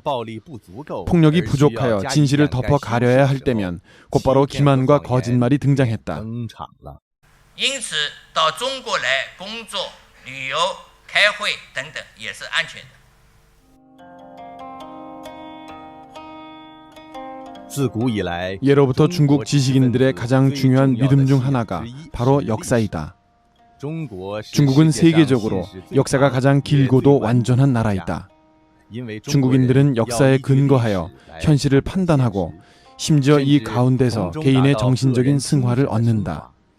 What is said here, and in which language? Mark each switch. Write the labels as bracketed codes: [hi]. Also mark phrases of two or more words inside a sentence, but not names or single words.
[ko] 폭력이 부족하여 진실을 덮어 가려야 할 때면 곧바로 기만과 거짓말이 등장했다. [zh] 因此到中国来工作、旅游、开会等等也是安全的。 [ko] 예로부터 중국 지식인들의 가장 중요한 믿음 중 하나가 바로 역사이다. 중국은 세계적으로 역사가 가장 길고도 완전한 나라이다. 중국인들은 역사에 근거하여 현실을 판단하고 심지어 이 가운데서 개인의 정신적인 승화를 얻는다.